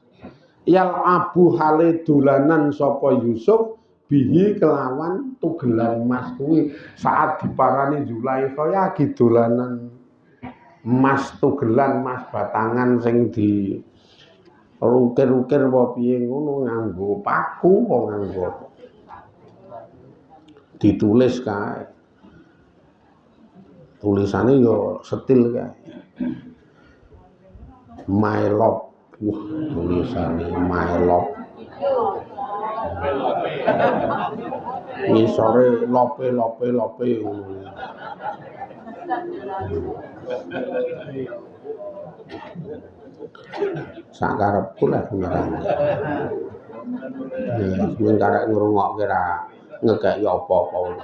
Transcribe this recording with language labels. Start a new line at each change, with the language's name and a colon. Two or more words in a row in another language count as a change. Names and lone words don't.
Javanese: Yal abu hale dolanan sapa Yusuf bihi kelawan tugelan emas kuwi saat diparani Zulaikha ya lagi dolanan emas tugelan emas batangan sing di rukir-rukir apa piye ngono nganggo paku apa nganggo ditulis kae tulisane yo setil kae
English: my love
Javanese: tulisane
English: my love
Javanese: ngisore lope ngono sakarepku lah ngerane. Ya, men karek ngrungokke ra ngekeki apa-apa.